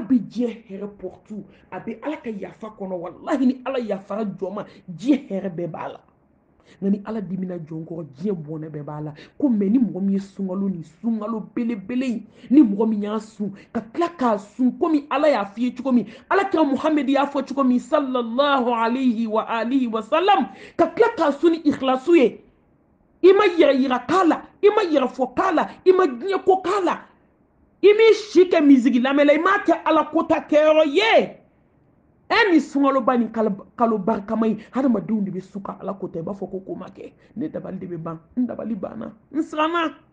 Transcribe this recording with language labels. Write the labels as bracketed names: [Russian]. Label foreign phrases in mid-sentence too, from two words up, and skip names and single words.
[Bambara] bɛ diɲɛ hɛrɛ portu a bɛ ala ka yafa kɔnɔ walahi ni ala yafara jɔn ma diɲɛ hɛrɛ bɛɛ b'a la nka ni ala dimina jɔn kɔrɔ diɲɛ bɔnɛ bɛɛ b'a la ko mɛ ni mɔgɔ min ye sunkalo ni sunkalo belebele in ni mɔgɔ min y'a sun ka tila k'a sun komi ala y'a f'i ye cogo min ala kira muhammed y'a fɔ cogo min [Arabic] صلى الله عليه وآله وسلم [Bambara] ka tila k'a sun ni ikhlasu ye i ma yɛrɛ yira k'a la i ma yɛrɛ fɔ k'a la i ma diɲɛ ko k'a la i m'i si kɛ misigi lamɛn la i m'a kɛ ala kota kɛyɔrɔ ye ni sunkaloba ni kalo barikama ye hadamadenw de bɛ su ka ala kota i b'a fɔ ko ma kɛ ne dabali de bɛ ban n dabali banna n siranna